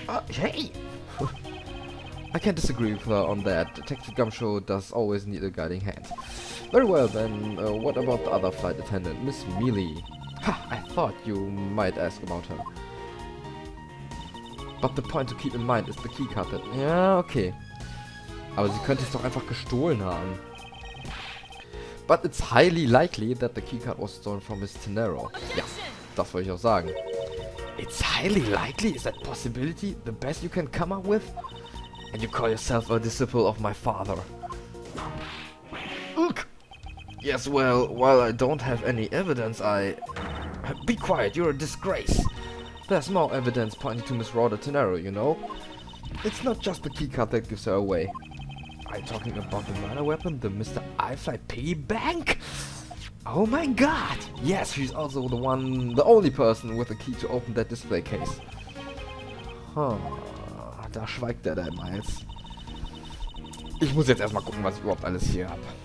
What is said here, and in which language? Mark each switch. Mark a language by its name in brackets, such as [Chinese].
[English] Hey! I can't disagree with her on that. Detective Gumshoe does always need a guiding hand. Very well then, what about the other flight attendant, Miss Mealy? Ha! I thought you might ask about her. But the point to keep in mind is the keycard that... [German] Ja, okay. Aber sie könnte es doch einfach gestohlen haben. [English] But it's highly likely that the keycard was stolen from Miss Tenero. [German] Ja, das wollte ich auch sagen. [English] It's highly likely? Is that possibility the best you can come up with? And you call yourself a disciple of my father? Ugh. Yes, well, while I don't have any evidence, Be quiet, you're a disgrace. There's more evidence pointing to Miss Rhoda Tenero, you know? It's not just the keycard that gives her away. Are you talking about the murder weapon, the Mr. I-Fly piggy bank? Oh my god! Yes, she's also the only person with a key to open that display case. [German] Huh. Da schweigt der Miles. Ich muss jetzt erstmal gucken, was ich überhaupt alles hier habe.